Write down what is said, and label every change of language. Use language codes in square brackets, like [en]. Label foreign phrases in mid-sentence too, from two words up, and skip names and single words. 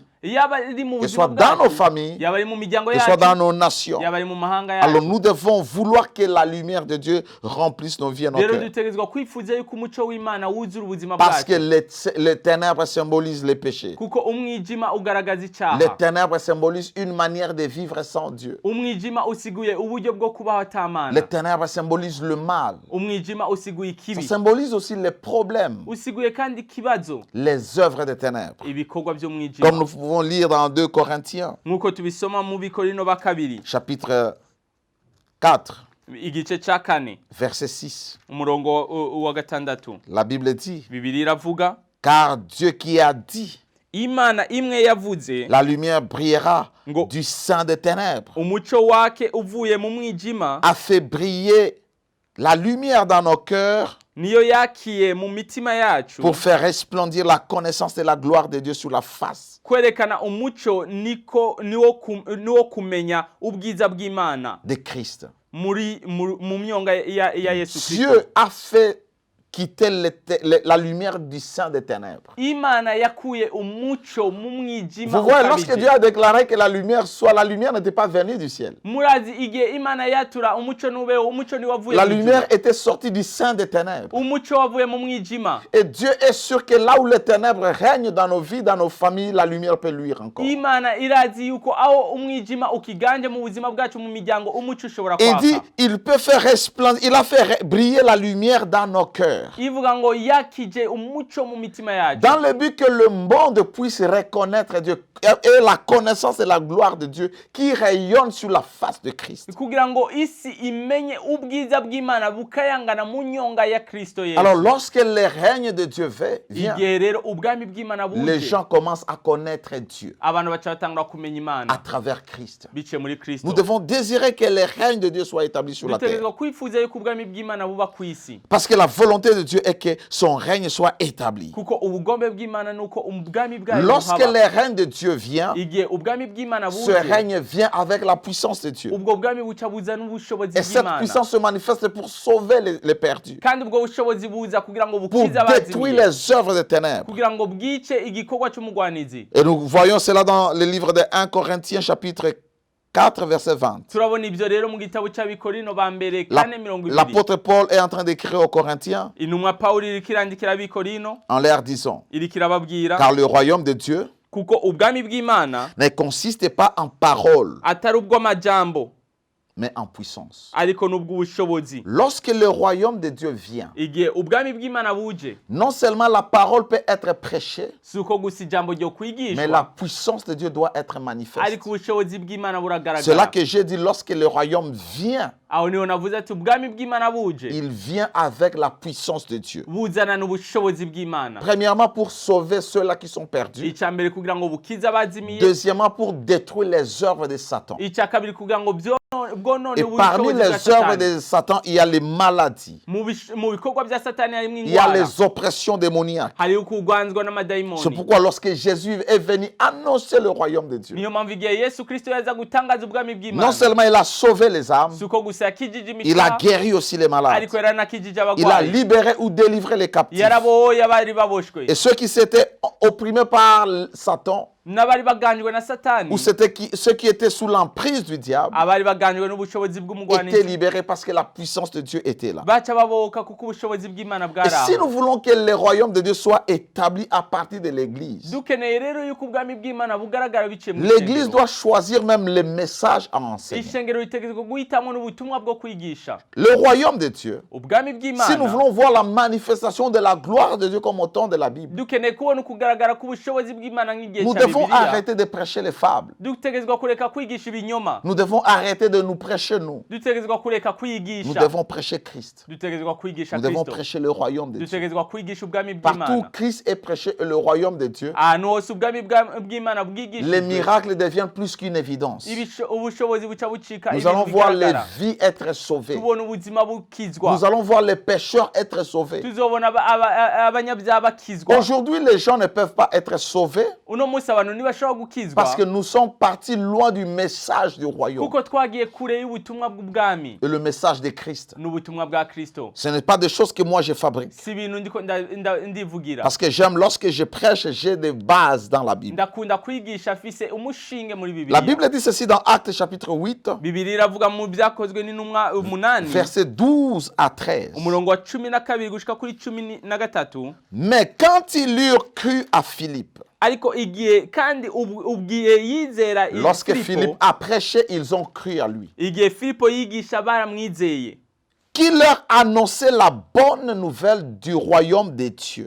[rn] yaba ari mu [fr] que ce [rn] buzima [fr] soit dans nos [rn] bwacu, [fr] familles, [rn] yaba ari mu miryango [fr] que ce soit dans [rn] yacu, [fr] nos nations. [rn] yaba ari mu mahanga [fr] Alors [rn] yacu. [fr] nous devons vouloir que la lumière de Dieu remplisse nos vies et nos [rn] Rero [fr] cœurs. [rn] dutegerezwa kwifuza yuko umuco w'Imana wuzura ubuzima [fr] Parce que [rn] bwacu, [fr] les ténèbres symbolisent les péchés. [rn] kuko umwijima ugaragaza icyaha. [fr] Les ténèbres symbolisent une manière de vivre sans Dieu. [rn] Umwijima usiguye uburyo bwo kubaho atamana. [fr] Les ténèbres symbolisent le mal. [rn] Umwijima usiguye [fr] Ça [rn] ikibi, [fr] symbolise aussi les problèmes, [rn] usiguye kandi ikibazo, [fr] les œuvres des ténèbres. [rn] ibikorwa by'umwijima. [fr] Comme nous pouvons lire dans 2 Corinthiens, [rn] Nk'uko tubisoma mu Bikorino ba kabiri, [fr] chapitre 4, [rn] igice cya 4, [fr] verset 6. [rn] umurongo wa 6. [fr] La Bible dit, [rn] Bibiliya iravuga, [fr] car Dieu qui a dit, [rn] Imana imwe yavuze, [fr] la lumière brillera [rn] Ngo. [fr] du sein des ténèbres, [rn] umuco wake uvuye mu mwijima, [fr] a fait briller la lumière dans nos cœurs [rn] niyo yakiye mu mitima yacu [fr] pour faire resplendir la connaissance de la gloire de Dieu sur la face [rn] kwerekana umuco niwo kumenya ubwiza bw'Imana [fr] de Christ. [rn] mu myonga ya Yesu Kristo. [fr] Dieu a fait quitter la lumière du sein des ténèbres. [rn] Imana yakuye umuco mu mwijima. [fr] Vous voyez, lorsque Dieu a déclaré que la lumière soit, la lumière n'était pas venue du ciel. [rn] Murazi igihe Imana yatura umuco nubeho, umuco ni wavuye. [fr] La lumière était sortie du sein des ténèbres. [rn] Umuco wavuye mu mwijima. [fr] Et Dieu est sûr que là où les ténèbres règnent dans nos vies, dans nos familles, la lumière peut luire encore. [rn] Imana irazi yuko aho umwijima ukiganje mu buzima bwacu mu miryango umuco ushobora [fr] Il [rn] kwaka. [fr] dit, il peut faire resplendir, il a fait briller la lumière dans nos cœurs. [rn] Ivuga ngo yakije umuco mu mitima yacu. [fr] Dans le but que le monde puisse reconnaître Dieu et la connaissance et la gloire de Dieu qui rayonne sur la face de Christ. [rn] Kugira ngo isi imenye ubwiza bw'Imana bukayangana mu nyonga ya Kristo Yesu. [fr] Alors lorsque le règne de Dieu vient, [rn] igihe rero ubwami bw'Imana buje, [fr] les gens commencent à connaître Dieu [rn] abantu baca batangura kumenya Imana [fr] à travers Christ. [rn] biciye muri Kristo. [fr] Nous devons désirer que le règne de Dieu soit établi sur la terre. [rn] Dutegerezwa kwifuza yuko ubwami bw'Imana buba ku isi. [fr] Parce que la volonté de Dieu est que son règne soit établi. [rn] Kuko ubugombe bw'Imana nuko ubwami bwayo [fr] Lorsque le règne de Dieu vient, [rn] igihe ubwami bw'Imana [fr] ce [rn] buje, [fr] règne vient avec la puissance de Dieu. [rn] ubwo bwami buca buza n'ubushobozi [fr] Et cette [rn] bw'Imana. [fr] puissance se manifeste pour sauver les perdus, [rn] Kandi ubwo bushobozi buza kugira ngo [fr] pour [rn] bukize [fr] détruire [rn] abazimiye, [fr] les œuvres des ténèbres. [rn] kugira ngo bwice igikorwa c'umugwanizi. [fr] Et nous voyons cela dans le livre de 1 Corinthiens chapitre 4 verset 20. [rn] Turabona ibyo rero mu gitabo cy'Abikorino ba mbere 4:20. [fr] L'apôtre Paul est en train d'écrire aux Corinthiens [rn] Intumwa Pawulo iriko irandikira Abikorino [fr] en leur disant, [rn] iriko irababwira [fr] car le royaume de Dieu [rn] kuko ubwami bw'Imana [fr] ne consiste pas en paroles, [rn] atari ubw'amajambo [fr] mais en puissance. [rn] ariko n'ubw'ubushobozi. [fr] Lorsque le royaume de Dieu vient, [rn] Igihe ubwami bw'Imana buje, [fr] non seulement la parole peut être prêchée, [rn] si uko gusa ijambo ryo [fr] mais la [rn] kwigishwa, [fr] puissance de Dieu doit être manifeste. [rn] ariko ubushobozi bw'Imana [fr] C'est là [rn] buragaragara. [fr] que j'ai dit, lorsque le royaume vient, [rn] Aho niho navuze ati ubwami bw'Imana buje, [fr] il vient avec la puissance de Dieu. [rn] buzana n'ubushobozi bw'Imana. [fr] Premièrement, pour sauver ceux-là qui sont perdus. [rn] Icya mbere kugira ngo bukize abazimiye, [fr] Deuxièmement, pour détruire les œuvres de Satan. [rn] icya kabiri kugira ngo bwonone [fr] Et parmi [rn] ubushobozi bwa [fr] les œuvres [rn] Satani. [fr] de Satan, il y a les maladies, [rn] Mu bikorwa bya Satani harimo [fr] il y a [rn] indwara, [fr] les oppressions démoniaques. [rn] hariho kugwanzwa [fr] C'est [rn] n'amadayimoni. [fr] pourquoi lorsque Jésus est venu annoncer le royaume de Dieu, [rn] Niyo mpamvu igihe Yesu Kristo yaza gutangaza ubwami [fr] non [rn] bw'Imana, [fr] seulement il a sauvé les âmes, [rn] si uko gusa yakijije [fr] il a [rn] imitima, [fr] guéri aussi les malades. [rn] ariko yaranakijije [fr] Il a [rn] abagwayi, [fr] libéré ou délivré les captifs. [rn] yarabohoye abari baboshwe, [fr] Et ceux qui s'étaient opprimés par Satan, [rn] n'abari baganjwe na Satani, [fr] ou ceux qui étaient sous l'emprise du diable, [rn] abari baganjwe n'ubushobozi [fr] étaient [rn] bw'umugwanizi, [fr] libérés parce que la puissance de Dieu était là. [rn] baca babohoka kuko ubushobozi bw'Imana [fr] Et [rn] bwari [fr] si [rn] aho. [fr] nous voulons que le royaume de Dieu soit établi à partir de l'Église, [rn] Dukeneye rero yuko ubwami bw'Imana bugaragara biciye mu [fr] l'Église [rn] ishengero. [fr] doit choisir même les messages à enseigner. [rn] Ishengero ritegerezwa guhitamo n'ubutumwa bwo kwigisha. [fr] Le royaume de Dieu, [rn] Ubwami [fr] si nous [rn] bw'Imana, [fr] voulons voir la manifestation de la gloire de Dieu comme au temps de la Bible, [rn] dukeneye kubona ukugaragara k'ubushobozi bw'Imana nk'igihe [fr] nous [rn] cya [fr] devons [rn] Bibiliya. [fr] arrêter de prêcher les fables. [rn] Dutegerezwa kureka kwigisha ibinyoma. [fr] Nous devons arrêter de nous prêcher nous. [rn] Dutegerezwa kureka [fr] Nous [rn] kwigisha. [fr] devons prêcher Christ. [rn] Dutegerezwa kwigisha [fr] Nous devons [rn] Kristo. [fr] prêcher le royaume de Dieu. [rn] Dutegerezwa kwigisha ubwami [fr] Partout [rn] bw'Imana. [fr] Christ est prêché et le royaume de Dieu, [rn] Ahantu hose ubwami bw'Imana [fr] les [rn] bwigishijwe, [fr] miracles deviennent plus qu'une évidence. [rn] ubushobozi buca bucika [fr] Nous [rn] ibintu [fr] allons voir les [rn] bigaragara. [fr] vies être sauvées. [rn] Tubona ubuzima bukizwa. [fr] Nous allons voir les pécheurs être sauvés. [rn] Tuzobona abanyabyaha bakizwa. [fr] Aujourd'hui, les gens ne peuvent pas être sauvés [rn] Uno munsi abantu ntibashobora gukizwa [fr] parce que nous sommes partis loin du message du royaume [rn] kuko twagiye kure y'ubutumwa bw'ubwami [fr] et le message de Christ. [rn] n'ubutumwa bwa Kristo. [fr] Ce n'est pas des choses que moi je fabrique. [rn] Si ibintu ndiko ndivugira. [fr] Parce que j'aime, lorsque je prêche, j'ai des bases dans la Bible. [rn] Ndakunda kwigisha afise umushinge muri [fr] La [rn] Bibiliya. [fr] Bible dit ceci dans Actes chapitre 8, [rn] Bibiliya iravuga mu byakozwe n'intumwa 8 [fr] versets 12 à 13. [rn] umurongo wa 12 gushika kuri 13. [fr] Mais quand ils eurent cru à Philippe, [rn] Ariko igihe kandi ubwiye yizera [fr] lorsque [rn] Filipo, [fr] Philippe a prêché, ils ont cru à lui, [rn] igihe Filipo yigisha baramwizeye, [fr] qui leur annonçait la bonne nouvelle du royaume des dieux